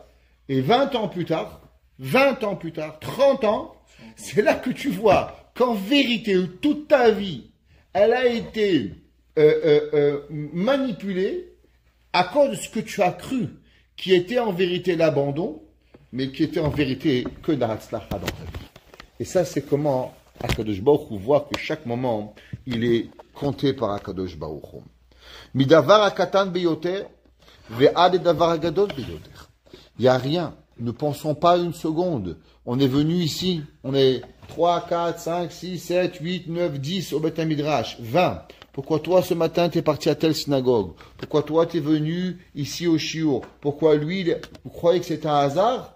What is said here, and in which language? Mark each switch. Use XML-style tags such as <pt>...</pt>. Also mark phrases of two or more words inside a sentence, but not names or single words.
<fr>Et 20 ans plus tard, 30 ans, c'est là que tu vois qu'en vérité, toute ta vie, elle a été manipulée à cause de ce que tu as cru, qui était en vérité l'abandon, mais qui était en vérité que d'Hatzlacha dans ta vie. Et ça, c'est comment Akadosh Baruch Hu voit que chaque moment, il est compté par Akadosh Baruch Hu.</fr> <he>מדבר הקטן ביותר ועד דבר הגדול ביותר.</he> <fr>Il n'y a rien. Ne pensons pas une seconde. On est venu ici. On est 3, 4, 5, 6, 7, 8, 9, 10 au Beth Midrash. 20. Pourquoi toi, ce matin, tu es parti à telle synagogue? Pourquoi toi, tu es venu ici au Shiur? Pourquoi lui, vous croyez que c'est un hasard?</fr>